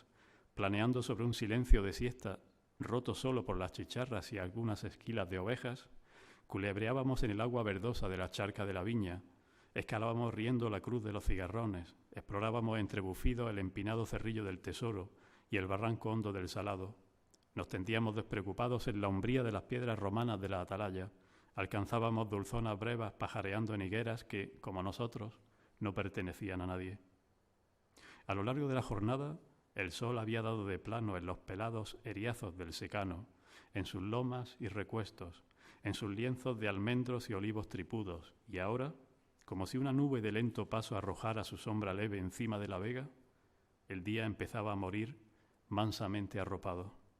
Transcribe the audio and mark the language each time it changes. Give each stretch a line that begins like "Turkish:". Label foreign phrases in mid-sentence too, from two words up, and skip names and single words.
Spanish: planeando sobre un silencio de siesta, roto solo por las chicharras y algunas esquilas de ovejas, culebreábamos en el agua verdosa de la charca de la viña, escalábamos riendo la cruz de los cigarrones, explorábamos entre bufidos el empinado cerrillo del tesoro y el barranco hondo del salado, nos tendíamos despreocupados en la umbría de las piedras romanas de la atalaya, alcanzábamos dulzonas brevas pajareando en higueras que, como nosotros, no pertenecían a nadie. A lo largo de la jornada, el sol había dado de plano en los pelados eriazos del secano, en sus lomas y recuestos, en sus lienzos de almendros y olivos tripudos, y ahora, como si una nube de lento paso arrojara su sombra leve encima de la vega, el día empezaba a morir mansamente arropado.